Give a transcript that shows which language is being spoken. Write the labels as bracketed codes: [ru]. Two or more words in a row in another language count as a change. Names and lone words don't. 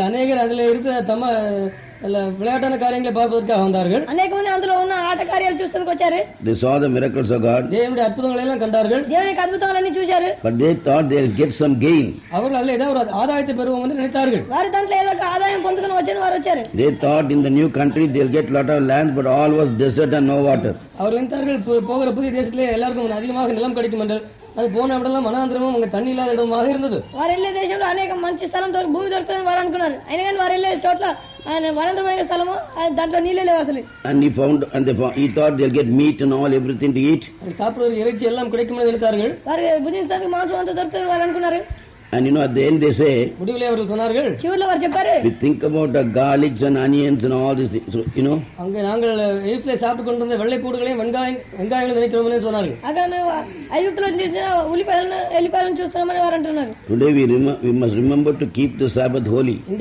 [en] They saw the miracles of God. But they thought they'll get some gain. They thought in the new country they'll get lot of land, but all was desert and no water. [ta] அது போன இடம்லாம் மனாந்திரமும் அங்க தண்ணி இல்லாத இடமாக இருந்தது. [te] వారెళ్ళే దేశంలో అనేక మంచి స్థలం భూమి దొరుకుతుందని వారు అనుకున్నారు. అయినా కానీ వారెళ్ళే చోట్ల వనంద్రమైన స్థలము దాంట్లో నీళ్ళే లేవు అసలు. [en] And he thought they'll get meat and all everything to eat. [ta] சாப்பிடுற இறைச்சி எல்லாம் கிடைக்கும்னு நினைத்தார்கள். [te] వారు భుజించడానికి మాంసం అంతా దొరుకుతుందని వారు అనుకున్నారు. [en] And at the end they say, we think about the garlics and onions and all these things, Today we must remember to keep the Sabbath holy.